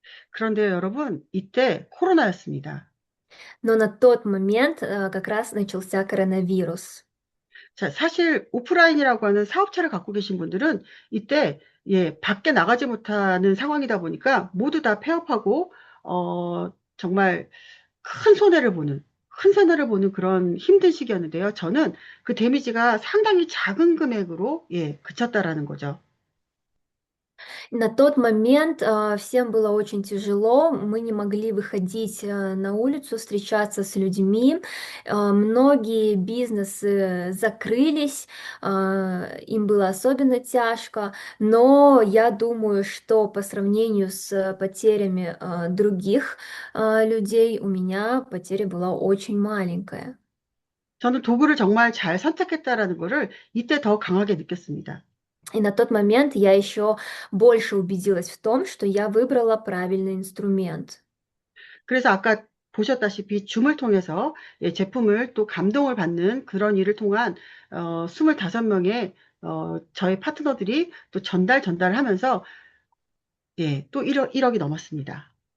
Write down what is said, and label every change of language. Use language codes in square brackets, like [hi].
[ko] 그런데 여러분, 이때 코로나였습니다. [ru] Но на тот момент как раз начался коронавирус. [ko] 자, 사실 오프라인이라고 하는 사업체를 갖고 계신 분들은 이때 예, 밖에 나가지 못하는 상황이다 보니까 모두 다 폐업하고 정말 큰 손해를 보는 그런 힘든 시기였는데요. 저는 그 데미지가 상당히 작은 금액으로 예, 그쳤다라는 거죠. [ru] На тот момент всем было очень тяжело, мы не могли выходить на улицу, встречаться с людьми, многие бизнесы закрылись, им было особенно тяжко, но я думаю, что по сравнению с потерями других людей у меня потеря была очень маленькая. [ko] 저는 도구를 정말 잘 선택했다라는 거를 이때 더 강하게 느꼈습니다. [ru] И на тот момент я еще больше убедилась в том, что я выбрала правильный инструмент. [ko] 그래서 아까 보셨다시피 줌을 통해서 예, 제품을 또 감동을 받는 그런 일을 통한 25명의 저희 파트너들이 또 전달하면서 예, 또 1억이 넘었습니다.